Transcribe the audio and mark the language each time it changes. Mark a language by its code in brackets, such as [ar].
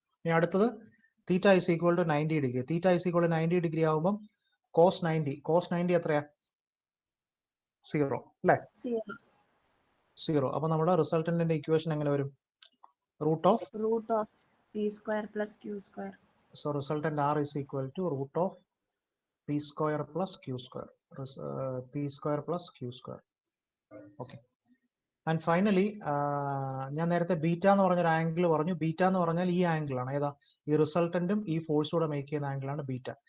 [ml] ഇനി അടുത്തത് theta is equal to 90 degree. Theta is equal to 90 degree ആകുമ്പോൾ cos 90 എത്രയാ? 0 അല്ലേ? 0. അപ്പോൾ നമ്മുടെ റിസൾട്ടന്റിന്റെ ഇക്വേഷൻ എങ്ങനെ വരും? [en] Root of p square plus q square. So resultant R is equal to root of p square plus q square. p square plus q square. Okay. [ml] And finally ഞാൻ നേരത്തെ beta എന്ന് പറഞ്ഞൊരു ആംഗിൾ പറഞ്ഞു. Beta എന്ന് പറഞ്ഞാൽ ഈ angle ആണ്. ഏതാ? ഈ റിസൾട്ടന്റും ഈ ഫോഴ്സും കൂടെ മേക്ക് ചെയ്യുന്ന ആംഗിളാണ് ബീറ്റ.